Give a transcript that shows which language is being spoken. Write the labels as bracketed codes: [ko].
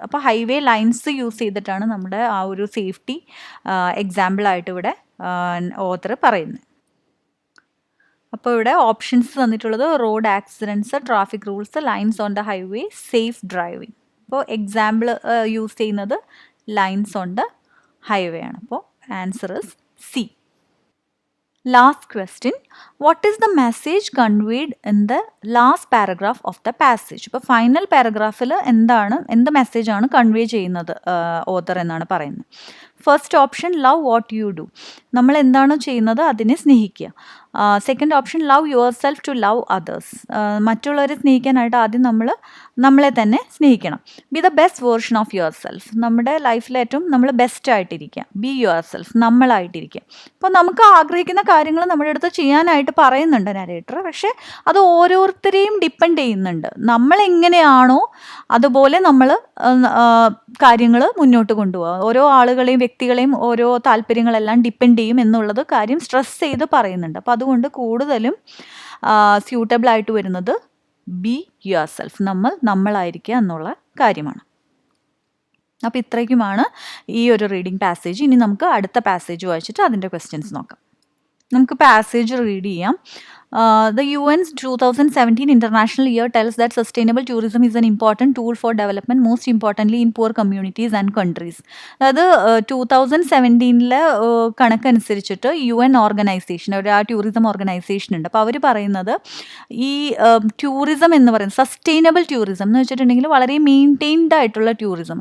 [ml] അപ്പോൾ highway lines use ചെയ്തിട്ടാണ് നമ്മുടെ ആ ഒരു സേഫ്റ്റി എക്സാമ്പിളായിട്ട് ഇവിടെ ഓത്തർ പറയുന്നത്. അപ്പോൾ ഇവിടെ ഓപ്ഷൻസ് തന്നിട്ടുള്ളത് [en] Road accidents, traffic rules, lines on the highway, safe driving. [ml] അപ്പോൾ എക്സാമ്പിൾ യൂസ് ചെയ്യുന്നത് [en] lines on the highway [ml] ആണ്. [en] അപ്പോൾ answer is C. Last question, what is the message conveyed in the last paragraph of the passage? [ml] ഇപ്പോൾ final പാരഗ്രാഫിൽ എന്ത് മെസ്സേജാണ് convey ചെയ്യുന്നത് author എന്നാണ് പറയുന്നത്. [en] first option, love what you do, [ml] നമ്മൾ എന്താണോ ചെയ്യുന്നത് അതിനെ സ്നേഹിക്കുക. [en] second option, love yourself to love others, [ml] മറ്റുള്ളവരെ സ്നേഹിക്കാനായിട്ട് ആദ്യം നമ്മളെ തന്നെ സ്നേഹിക്കണം. [en] be the best version of yourself, [ml] നമ്മുടെ ലൈഫിൽ ഏറ്റവും നമ്മൾ ബെസ്റ്റ് ആയിട്ടിരിക്കുക. [en] be yourself, [ml] നമ്മളായിട്ടിരിക്കുക. അപ്പോൾ നമുക്ക് ആഗ്രഹിക്കുന്ന കാര്യങ്ങൾ നമ്മുടെ അടുത്ത് ചെയ്യാനായിട്ട് പറയുന്നുണ്ട് നരേറ്റർ, പക്ഷേ അത് ഓരോരുത്തരെയും ഡിപ്പെൻഡ് ചെയ്യുന്നുണ്ട്. നമ്മളെങ്ങനെയാണോ അതുപോലെ നമ്മൾ കാര്യങ്ങൾ മുന്നോട്ട് കൊണ്ടുപോകുക. ഓരോ ആളുകളെയും വ്യക്തികളെയും ഓരോ താല്പര്യങ്ങളെല്ലാം ഡിപ്പെൻഡ് ചെയ്യും എന്നുള്ളത് കാര്യം സ്ട്രെസ് ചെയ്ത് പറയുന്നുണ്ട്. അപ്പോൾ അതുകൊണ്ട് കൂടുതലും സ്യൂട്ടബിൾ ആയിട്ട് വരുന്നത് [en] be yourself, [ml] നമ്മളായിരിക്കുക എന്നുള്ള കാര്യമാണ്. അപ്പോൾ ഇത്രയ്ക്കുമാണ് ഈ ഒരു റീഡിംഗ് പാസേജ്. ഇനി നമുക്ക് അടുത്ത പാസേജ് വായിച്ചിട്ട് അതിൻ്റെ ക്വസ്റ്റ്യൻസ് നോക്കാം. നമുക്ക് പാസേജ് റീഡ് ചെയ്യാം. [en] The UN's 2017 International Year tells that sustainable tourism is an important tool for development, most importantly in poor communities and countries. [ml] അതായത് 2017 കണക്കനുസരിച്ചിട്ട് UN ഓർഗനൈസേഷൻ, ഒരു ടൂറിസം ഓർഗനൈസേഷൻ ഉണ്ട്. അപ്പോൾ അവർ പറയുന്നത് ഈ ടൂറിസം എന്ന് പറയുന്നത് സസ്റ്റൈനബിൾ ടൂറിസം എന്ന് വെച്ചിട്ടുണ്ടെങ്കിൽ വളരെ മെയിൻറ്റെയിൻഡ് ആയിട്ടുള്ള ടൂറിസം.